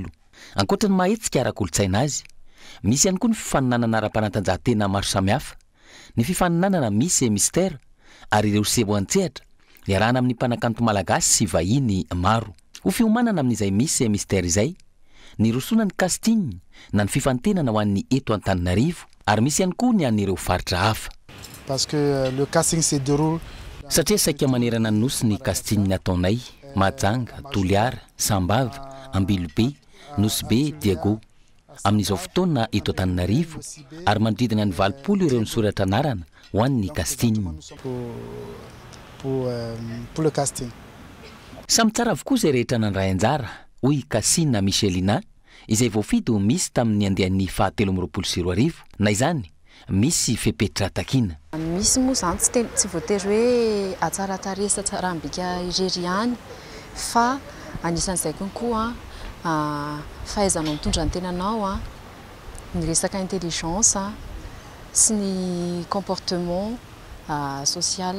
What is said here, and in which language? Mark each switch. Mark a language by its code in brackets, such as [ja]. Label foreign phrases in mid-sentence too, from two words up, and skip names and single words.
[mg] Ankoatra ny mahetsika ara-kolontsaina azy, misy ihany koa ny fifaninanana ara-panatanjahantena maro samihafa, ny fifaninanana Miss et Mister ary ireo seho an-tsehatra iarahana amin'ny mpanakanto malagasy sy vahiny maro. Ho fiomanana amin'izay Miss et Mister izay, ny rosona ny casting na ny fifantenana ho an'ny eto Antananarivo ary misy ihany koa ny an'ireo faritra hafa. [fr] Parce que le casting se déroule [mg] satria saika manerana ny nosy ny casting nataonay Mahajanga, Toliara, Sambava, Ambilobe, Nosbe, Diago amin'izao fotoana eto Antananarivo ary manodidina ny 20 ireo nisoratra anarana ho an'ny casting. [fr] Pour le casting. [mg] Samy tsara avokoa izay rehetra nandray anjara hoy Kasina Michelina izay voafidy ho misy tamin'ny andehan'ny 7 na izany misy fepetra takina. Misy moa zany tsy voatery hoe atsarataresa tsara ambika irery ihany fa anisan'izay konkoa fahaizanao mitondra ny tenanao ny resaka intelligence sy ny [fr] comportement social.